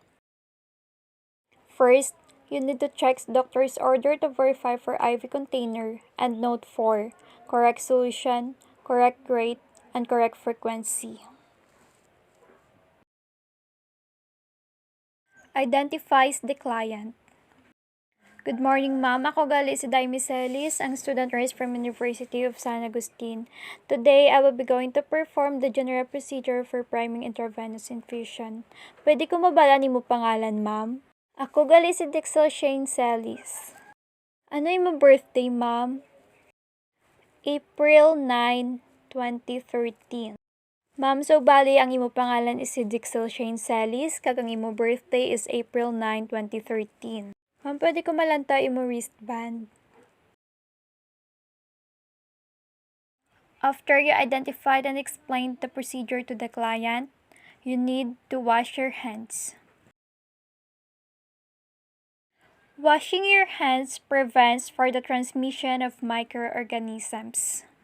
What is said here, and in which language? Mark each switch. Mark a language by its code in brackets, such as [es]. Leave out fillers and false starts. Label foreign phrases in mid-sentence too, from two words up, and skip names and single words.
[en] First, you need to check doctor's order to verify for IV container and note for correct solution, correct rate, and correct frequency. Identifies the client. Good morning, [hil] ma'am. Ako gali si Daimi Celis, ang [en] student nurse from [hil] University of San Agustin. [en] Today, I will be going to perform the general procedure for priming intravenous infusion. [hil] Pwede ko mabala ni mo pangalan, ma'am? Ako gali si Dixel Shane Celis. Ano yung mo birthday, ma'am? [en] April 9, 2013. [hil] Ma'am, so bali ang imo pangalan is si Dixel Shane Celis, kag ang imo birthday is April 9, 2013. Ma'am, pwede ko malanta imo wristband. [en] After you identified and explained the procedure to the client, you need to wash your hands. Washing your hands prevents for the transmission of microorganisms.